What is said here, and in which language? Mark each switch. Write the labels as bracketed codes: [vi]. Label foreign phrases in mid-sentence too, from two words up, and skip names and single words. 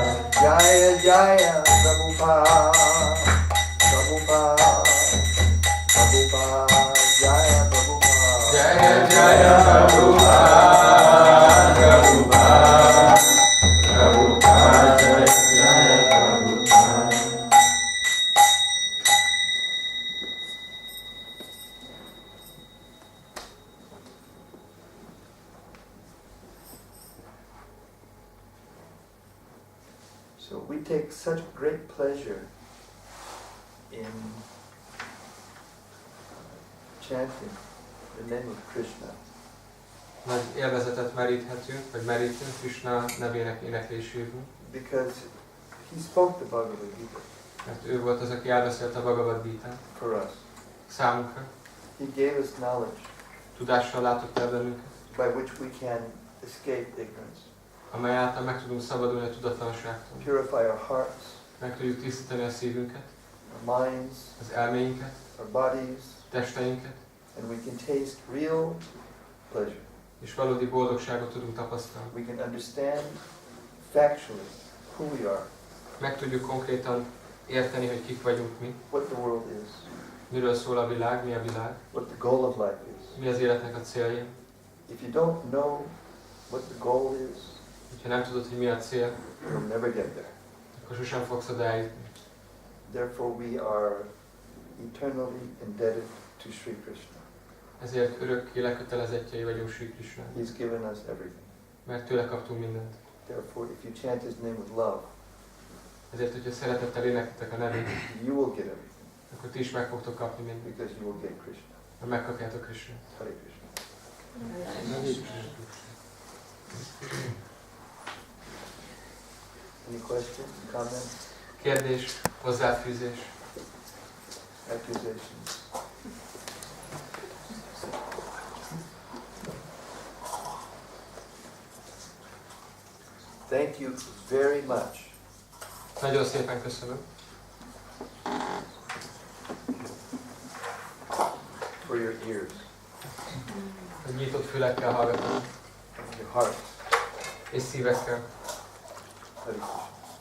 [sa] जय जय प्रभुपाद, जय प्रभुपाद. जय जय प्रभुपाद, प्रभुपाद, जय जय प्रभुपाद. [en] So we take such great pleasure in chanting the name of Krishna. [hu] Nagy élvezetet meríthetünk, vagy merítünk Krishna nevének éneklésében, [en] Because he spoke the Bhagavad Gita [hu] mert ő volt az, aki elbeszélt a Bhagavad Gitát [en] for us. [hu] számunkra. [en] He gave us knowledge [hu] Tudással látott el bennünket, [en] by which we can escape ignorance, [hu] amely által meg tudunk szabadulni a tudatlanságtól. [en] purify our hearts, [hu] Meg tudjuk tisztítani a szívünket, [en] our minds, [hu] az elméinket, [en] our bodies, [hu] testeinket, [en] and we can taste real pleasure. [hu] és valódi boldogságot tudunk tapasztalni. [en] We can understand factually who we are, [hu] Meg tudjuk konkrétan érteni, hogy kik vagyunk mi, [en] what the world is, [hu] miről szól a világ, mi a világ, [en] what the goal of life is. [hu] mi az életnek a célja. [en] If you don't know what the goal is, [hu] Ha nem tudod, hogy mi a cél, [en] you'll never get there. [hu] akkor sosem fogsz oda eljutni. [en] Therefore we are eternally indebted to Sri Krishna. [hu] Ezért örökké lekötelezettjei vagyunk Sri Krishnának, [en] He's given us everything. [hu] mert tőle kaptunk mindent. [en] Therefore, if you chant His name with love, [hu] Ezért, hogyha szeretettel éneklitek a nevét, [en] you will get everything, [hu] akkor ti is meg fogtok kapni mindent, [en] because you will get Krishna. [hu] mert megkapjátok Krishnát. [en] Hare Krishna. Any questions, comments, [hu] Kérdés, hozzáfűzés. [en] accusations? Thank you very much. [hu] Nagyon szépen köszönöm, [en] For your ears, [hu] hogy nyitott fülekkel hallgatom, [en] your heart. [hu] és szívekkel. [en] Hare Krishna.